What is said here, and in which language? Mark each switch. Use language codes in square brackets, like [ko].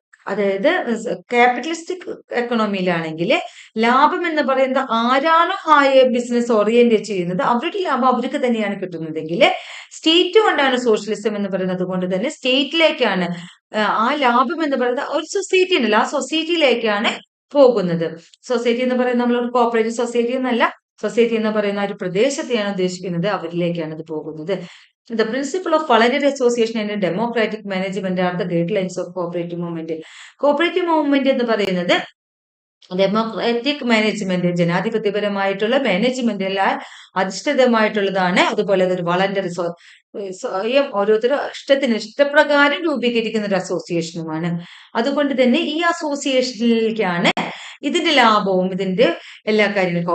[ml] അതായത് ക്യാപിറ്റലിസ്റ്റിക് എക്കണോമിയിലാണെങ്കിൽ ലാഭം എന്ന് പറയുന്നത് ആരാണോ ബിസിനസ് ഓറിയന്റ് ചെയ്യുന്നത് അവരുടെ ലാഭം അവർക്ക് തന്നെയാണ് കിട്ടുന്നതെങ്കിൽ, സ്റ്റേറ്റ് കൊണ്ടാണ് സോഷ്യലിസം എന്ന് പറയുന്നത്. കൊണ്ട് തന്നെ സ്റ്റേറ്റിലേക്കാണ് ആ ലാഭം എന്ന് പറയുന്നത്. ഒരു സൊസൈറ്റി ഉണ്ടല്ലോ, ആ സൊസൈറ്റിയിലേക്കാണ് പോകുന്നത്. സൊസൈറ്റി എന്ന് പറയുന്നത് നമ്മളൊരു കോപ്പറേറ്റീവ് സൊസൈറ്റി എന്നല്ല, സൊസൈറ്റി എന്ന് പറയുന്ന ഒരു പ്രദേശത്തെയാണ് ഉദ്ദേശിക്കുന്നത്, അവരിലേക്കാണ് ഇത് പോകുന്നത്. [en] The principle of voluntary association and democratic management are the guidelines of cooperative movement. [ml] Cooperative movement എന്ന് പറയുന്നത് ഡെമോക്രാറ്റിക് മാനേജ്മെന്റ്, ജനാധിപത്യപരമായിട്ടുള്ള മാനേജ്മെന്റിലാൽ അധിഷ്ഠിതമായിട്ടുള്ളതാണ്. അതുപോലെ അതൊരു വളണ്ടറി, സ്വയം ഓരോരുത്തരും ഇഷ്ടപ്രകാരം രൂപീകരിക്കുന്ന ഒരു അസോസിയേഷനുമാണ്. അതുകൊണ്ട് തന്നെ ഈ അസോസിയേഷനിലേക്കാണ് ഇതിന്റെ ലാഭവും ഇതിന്റെ എല്ലാ കാര്യങ്ങളും.